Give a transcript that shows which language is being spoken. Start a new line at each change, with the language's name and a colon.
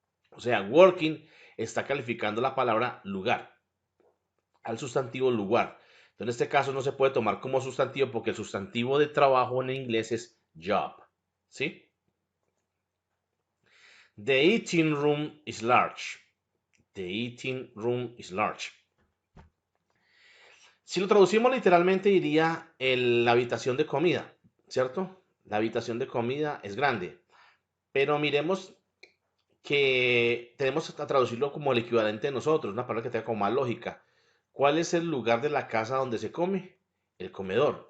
Spanish: O sea, working está calificando la palabra lugar al sustantivo lugar. Entonces, en este caso no se puede tomar como sustantivo porque el sustantivo de trabajo en inglés es job. ¿Sí?
English: The eating room is large. The eating room is large.
Spanish: Si lo traducimos literalmente diría la habitación de comida, ¿cierto? La habitación de comida es grande. Pero miremos que tenemos que traducirlo como el equivalente de nosotros, una palabra que tenga como más lógica. ¿Cuál es el lugar de la casa donde se come? El comedor.